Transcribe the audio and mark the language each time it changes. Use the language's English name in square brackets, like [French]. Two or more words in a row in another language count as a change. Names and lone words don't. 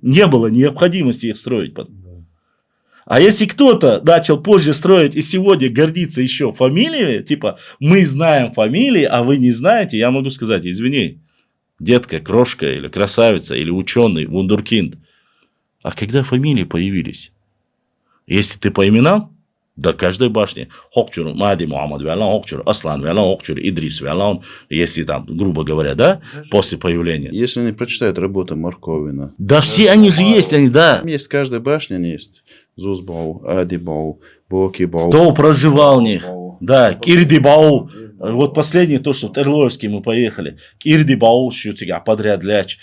[Russian] Не было необходимости их строить. А если кто-то начал позже строить и сегодня гордится еще фамилиями, типа мы знаем фамилии, а вы не знаете, я могу сказать, извини, детка, крошка или красавица, или ученый, вундеркинд. А когда фамилии появились? Если ты по именам, до каждой башни. [Chechen] Хокчур, Мади Мухаммад Вялан, Хокчур, Аслан Вялан, Хокчур, Идрис Вялан, [Russian] если там, грубо говоря, да, после появления. Если они прочитают работу Марковина. Да все они же есть, они, да. Там есть, в каждой башне они есть. Зузбау, Адибау, Бокибау. Кто проживал в них? Да, Кирдибау. Вот последнее, то, что в Терлоевске мы поехали. Кирдибау, Шутига, подряд ляч.